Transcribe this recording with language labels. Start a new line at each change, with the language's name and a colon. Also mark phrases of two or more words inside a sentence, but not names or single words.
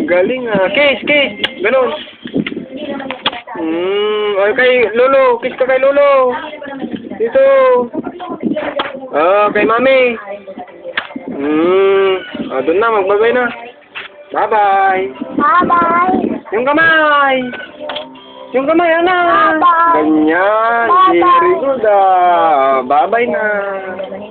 Filipino: Galing ah. Kiss. Ganon. Ay kay Lolo. Kiss ka kay Lolo. Dito. Kay mami. Doon na, magbabay na. Bye-bye. Bye-bye. Yung kamay. Yung kamay, anak. Bye-bye. Ganyan. Bye-bye.
English: Very good
Filipino: ah. Bye-bye na.